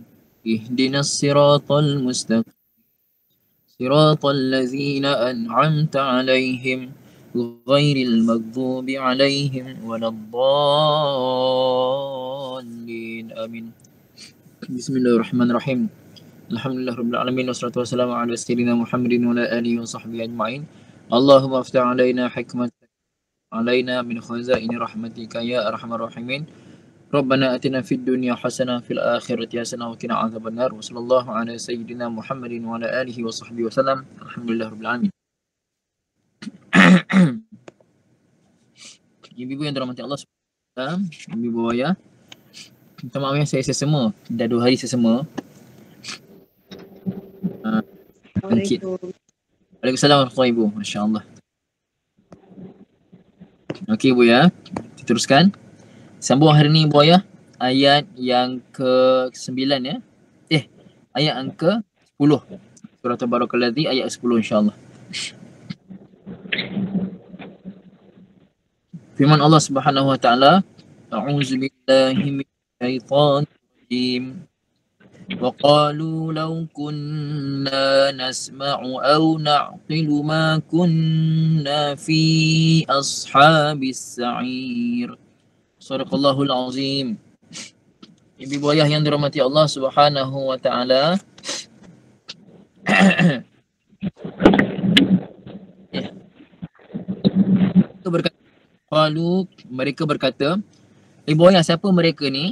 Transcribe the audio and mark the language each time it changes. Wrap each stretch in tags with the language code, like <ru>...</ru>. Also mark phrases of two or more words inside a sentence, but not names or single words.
<ar>اهدنا الصراط المستقيم. صراط الذين أنعمت عليهم غير المغضوب عليهم ولا الضالين. آمين. بسم الله الرحمن الرحيم. الحمد لله رب العالمين والصلاة والسلام على سيدنا محمد وعلى آله وصحبه أجمعين. اللهم افتح علينا حكمة علينا من خزائن رحمتك يا أرحم الراحمين. ربنا آتنا في الدنيا حسنة في الآخرة حسنة وقنا عذاب النار. وصلى الله على سيدنا محمد وعلى آله وصحبه وسلم. الحمد لله رب العالمين.</ar> <ms>Ibu-ibu yang dirahmati Allah SWT, ibu-ibu ayah, minta maaf ya, saya sesama. Dah 2 hari sesama.</ms> <ar>وعليكم السلام ورحمة الله وبركاته. ما شاء الله.</ar> <ms>Okey Ibu ya, diteruskan. Sambung hari ni Ibu ayah, ayat yang ke-9 ya. Ayat yang ke-10. Surah Tabarakalladzi ayat 10 insya-Allah. Firman Allah</ms> <ar>سبحانه وتعالى، أعوذ بالله من الشيطان الرجيم. وقالوا لو كنا نسمع أو نعقل ما كنا في أصحاب السعير. صدق الله العظيم.</ar> <ms>Ibu ayah yang dirahmati Allah</ms> <ar>سبحانه وتعالى.</ar> <ms>Mereka berkata, ibu ayah, siapa mereka ni?</ms>